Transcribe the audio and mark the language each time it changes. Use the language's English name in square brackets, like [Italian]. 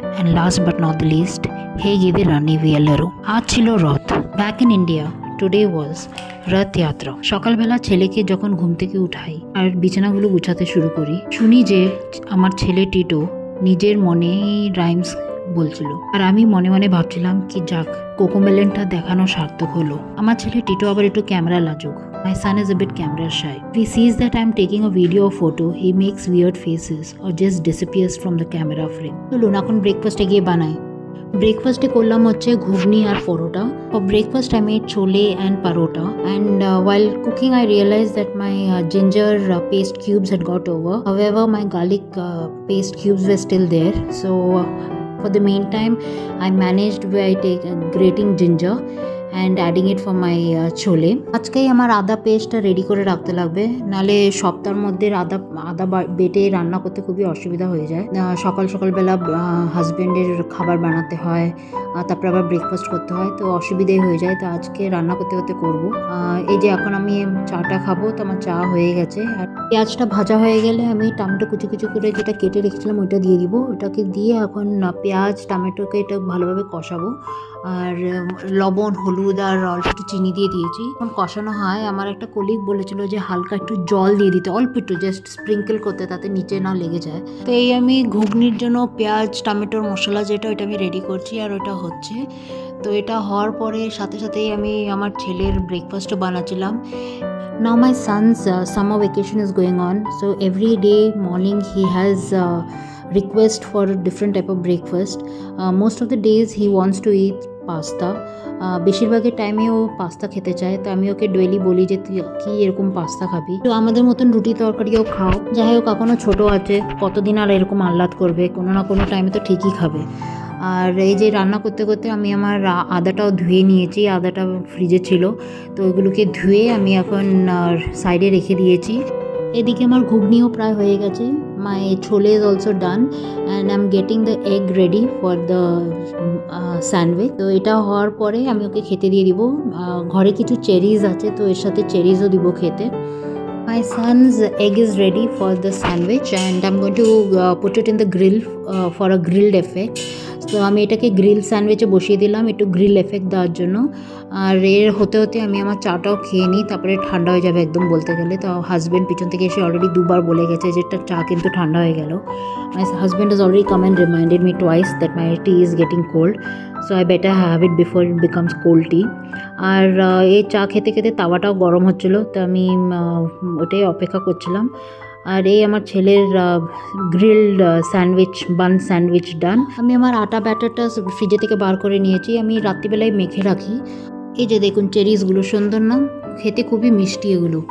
[English] And last but not the least, hey গিদি রানী ভিয়েলারো। [Bangla] আজ ছিল রথ। [English] Back in India, today was Rath Yatra. [Bangla] সকালবেলা ছেলেকে যখন ঘুম থেকে উঠাই আর বিছানাগুলো গুছাতে শুরু করি, শুনি যে আমার ছেলে টিটো নিজের মনেই রাইমস বলছিল আর আমি মনে মনে ভাবছিলাম কি যাক কোকোমেলনটা দেখানো সার্থক হলো। আমার ছেলে টিটো আবার একটু ক্যামেরা লাজুক। [English] My son is a bit camera shy. If he sees that I'm taking a video or photo, he makes weird faces or just disappears from the camera frame. [Bangla] চলুন এখন ব্রেকফাস্টে গিয়ে বানাই। ব্রেকফাস্টে করলাম হচ্ছে ঘুগনি আর পরোটা। [English] For breakfast I made chole and parota, and while cooking I realized that my ginger paste cubes had got over. However, my garlic paste cubes were still there. So for the meantime, I managed by grating ginger and adding it for my chole. [Bangla] আজকেই আমার আদা পেস্টটা ready করে রাখতে লাগবে, নালে সপ্তাহের মধ্যে আদা বেটে রান্না করতে খুবই অসুবিধা হয়ে যায়। সকালবেলা হাজব্যান্ডের খাবার বানাতে হয়, তারপর আবার ব্রেকফাস্ট করতে হয়, তো অসুবিধাই হয়ে যায়। তো আজকে রান্না করতে করব। এই যে এখন আমি চাটা খাবো, তো আমার চা হয়ে গেছে। আর পেঁয়াজটা ভাজা হয়ে গেলে আমি টমেটো কুচি করে যেটা কেটে রেখেছিলাম ওইটা দিয়ে দিব। ওটাকে দিয়ে এখন পেঁয়াজ টমেটোকে এটা ভালোভাবে কষাবো। আর লবণ হলুদ আর অল্প একটু চিনি দিয়ে দিয়েছি। এখন কষানো হয়। আমার একটা কলিগ বলেছিল যে হালকা একটু জল দিয়ে দিতে, অল্প একটু জাস্ট স্প্রিঙ্কেল করতে, তাতে নিচে না লেগে যায়। তো এই আমি ঘুগনির জন্য পেঁয়াজ টমেটোর মশলা যেটা ওইটা আমি রেডি করছি আর ওটা হচ্ছে। তো এটা হওয়ার পরে সাথেই আমি আমার ছেলের ব্রেকফাস্টও বানাচ্ছিলাম। [English] Now my son's summer vacation is going on, so every day morning he has request for a different type of breakfast. Most of the days he wants to eat pasta. [Bangla] বেশিরভাগের টাইমে ও পাস্তা খেতে চায়, তো আমি ওকে daily বলি যে তুই কি এরকম পাস্তা খাবি, তো আমাদের মতন রুটি তরকারিও খাও। যাই হোক এখনও ছোটো আছে, কতদিন আর এরকম আহ্লাদ করবে, কোনো না কোনো টাইমে তো ঠিকই খাবে। আর এই যে রান্না করতে আমি আমার আদাটাও ধুয়ে নিয়েছি। আদাটা ফ্রিজে ছিল, তো ওইগুলোকে ধুয়ে আমি এখন সাইডে রেখে দিয়েছি। এদিকে আমার ঘুগনিও প্রায় হয়ে গেছে। [English] My chole is also done and I am getting the egg ready for the sandwich. [Bangla] তো এটা হওয়ার পরে আমি ওকে খেতে দিয়ে দিব। ঘরে কিছু চেরিজ আছে, তো এর সাথে চেরিজও দিব খেতে। [English] My son's egg is ready for the sandwich and I'm going to put it in the grill for a grilled effect. [Bangla] তো আমি এটাকে গ্রিল স্যান্ডউইচে বসিয়ে দিলাম একটু গ্রিল এফেক্ট দেওয়ার জন্য। আর এর হতে আমি আমার চাটাও খেয়ে নিই, তারপরে ঠান্ডা হয়ে যাবে একদম বলতে গেলে। তো হাজব্যান্ড পিছন থেকে এসে অলরেডি দুবার বলে গেছে যে চা কিন্তু ঠান্ডা হয়ে গেল। [English] My husband has already come and reminded me twice that my tea is getting cold, so I better have it before it becomes cold tea. [Bangla] আর এই চা খেতে তাওয়াটাও গরম হচ্ছিল, তো আমি ওটাই অপেক্ষা করছিলাম। আর এই আমার ছেলের গ্রিলড বান স্যান্ডউইচ ডান। আমি আমার আটা ব্যাটারটা ফ্রিজে থেকে বার করে নিয়েছি, আমি রাত্রিবেলায় মেখে রাখি। এই যে দেখুন চেরিজগুলো সুন্দর না, খেতে খুবই মিষ্টি এগুলো।